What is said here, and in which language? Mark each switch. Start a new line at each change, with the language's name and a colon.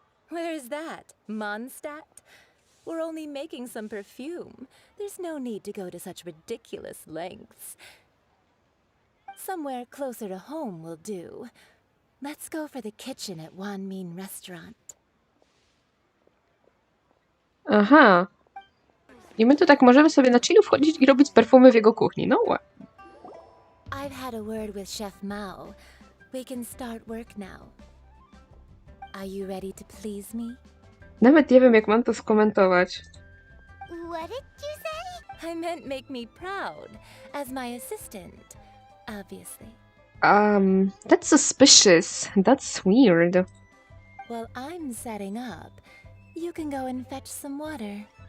English: Where is that? Mondstadt? We're only making some perfume. There's no need to go to such ridiculous lengths. Somewhere closer to home will do. Let's go for the kitchen at Wan Min Restaurant. Aha.
Polish: I my tu tak możemy sobie na chillu wchodzić i robić perfumy w jego kuchni. No ładnie.
English: I've had a word with Chef Mao. We can start work now. Are you ready to please me?
Polish: Nawet nie wiem, jak mam to skomentować.
English: What did you say? I meant make me proud, as my assistant, obviously. That's suspicious. That's weird. While I'm setting up, you can go and fetch some water.